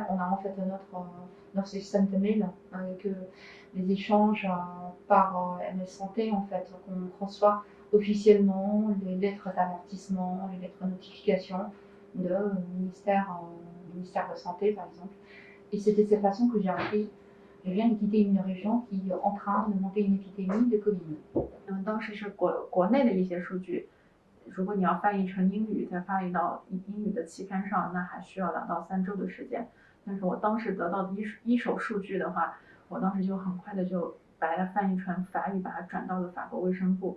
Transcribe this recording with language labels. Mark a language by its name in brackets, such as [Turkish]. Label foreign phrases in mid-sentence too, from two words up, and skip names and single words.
[French] On a en fait notre système de mail avec les échanges par MS Santé en fait. Donc on reçoit officiellement les lettres d'avertissement, les lettres de notification du ministère de Santé par exemple. Et c'est de cette façon que j'ai appris. Je viens de quitter une région qui est en train de monter une épidémie de Covid. [Chinese] 当时是国内的一些数据，如果你要翻译成英语，再翻译到英语的期刊上，那还需要2到3周的时间。但是我当时得到的一手数据的话，我当时就很快的就把它翻译成法语，把它转到了法国卫生部。